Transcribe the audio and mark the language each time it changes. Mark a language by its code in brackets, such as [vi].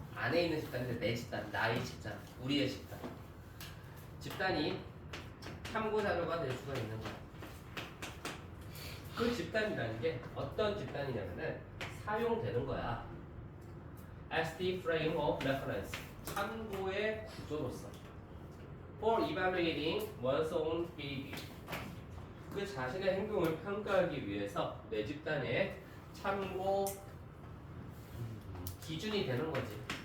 [ko] 안에 있는 집단인데 내 집단, 나의 집단, 우리의 집단. 집단이 참고 자료가 될 수가 있는 거야. 그 집단이라는 게 어떤 집단이냐면은 사용되는 거야. [en] As the frame of reference. [ko] 참고의 구조로서. [en] For evaluating one's own behavior. [ko] 그 자신의 행동을 평가하기 위해서 내 집단의 참고 기준이 되는 거지.